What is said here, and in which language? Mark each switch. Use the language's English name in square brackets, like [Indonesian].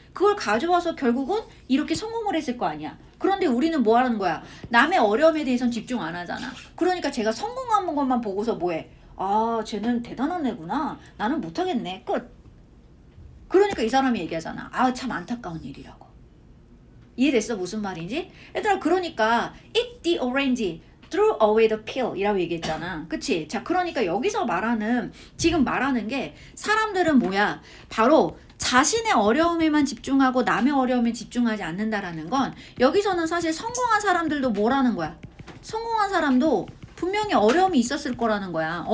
[Korean] 그걸 가져와서 결국은 이렇게 성공을 했을 거 아니야. 그런데 우리는 뭐 하는 거야? 남의 어려움에 대해서는 집중 안 하잖아. 그러니까 제가 성공한 것만 보고서 뭐해? 아, 쟤는 대단한 애구나. 나는 못하겠네. 끝. 그러니까 이 사람이 얘기하잖아. 아, 참 안타까운 일이라고. 이해됐어? 무슨 말인지? 얘들아, 그러니까 [English] eat the orange, throw away the peel [Korean] 이라고 얘기했잖아. 그치? 자, 그러니까 여기서 지금 말하는 게 사람들은 뭐야? 바로 자신의 어려움에만 집중하고 남의 어려움에 집중하지 않는다라는 건 여기서는 사실 성공한 사람들도 뭐라는 거야? 성공한 사람도 분명히 어려움이 있었을 거라는 거야.